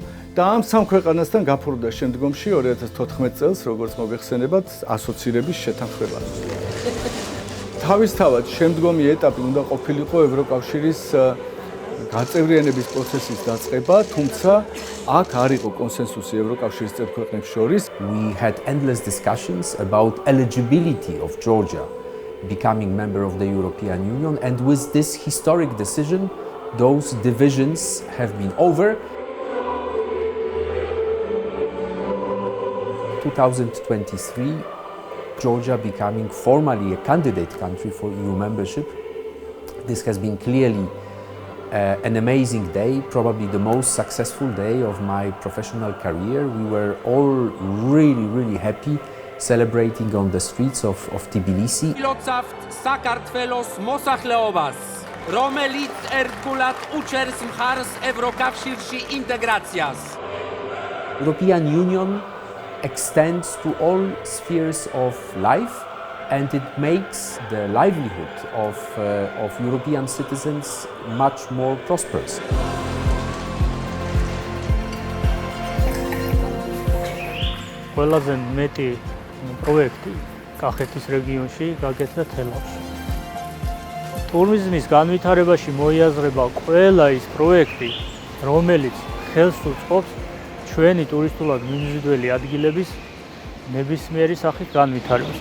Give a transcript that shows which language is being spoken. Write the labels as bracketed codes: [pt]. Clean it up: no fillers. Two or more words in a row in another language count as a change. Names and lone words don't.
[ka] და ამ 3 ქვეყანასთან გაფორმდა შემდგომში 2014 წელს, როგორც მოგეხსენებათ, ასოცირების შეთანხმება. თავისთავად შემდგომი ეტაპი უნდა ყოფილიყო ევროკავშირის გაწევრიანების პროცესის დაწყება, თუმცა აქ არ იყო კონსენსუსი ევროკავშირის წევრ ქვეყნებს შორის. [en] We had endless discussions about eligibility of Georgia becoming member of the European Union, and with this historic decision, those divisions have been over. 2023, Georgia becoming formally a candidate country for EU membership. This has been clearly an amazing day, probably the most successful day of my professional career. We were all really happy celebrating on the streets of Tbilisi. [ka] Filozawt საქართველოს მოსახლეობას, რომელიც ერთგულად უჭერს მხარს ევროკავშირში ინტეგრაციას. [en] European Union extends to all spheres of life, and it makes the livelihood of European citizens much more prosperous. [ka] ყველაზე მეტი პროექტი კახეთის რეგიონში გაკეთდა თელავში. ტურიზმის განვითარებაში მოიაზრება ყველა ის პროექტი, რომელიც ხელს უწყობს ჩვენი ტურისტულად მიმზიდველი ადგილების ნებისმიერი სახით განვითარებას.